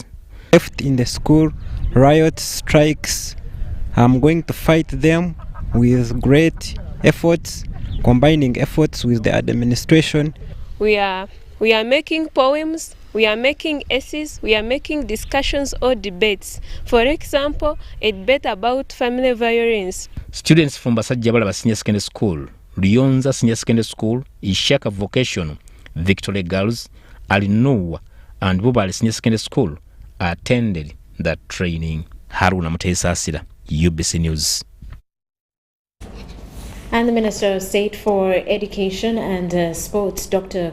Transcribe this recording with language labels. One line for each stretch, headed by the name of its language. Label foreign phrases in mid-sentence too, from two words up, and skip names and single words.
English: Left in the school, riots, strikes, I'm going to fight them with great efforts, combining efforts with the administration. We are making poems, we are making essays, we are making discussions or debates. For example, a debate about family violence. Students from Basajjabala Senior Secondary School, Lyonza Senior Secondary School, Ishaka Vocational, Victoria Girls, Alinuwa, and Bubali Senior Secondary School attended the training. Haruna Mutesa Asira, UBC News. And the Minister of State for Education and Sports, Dr.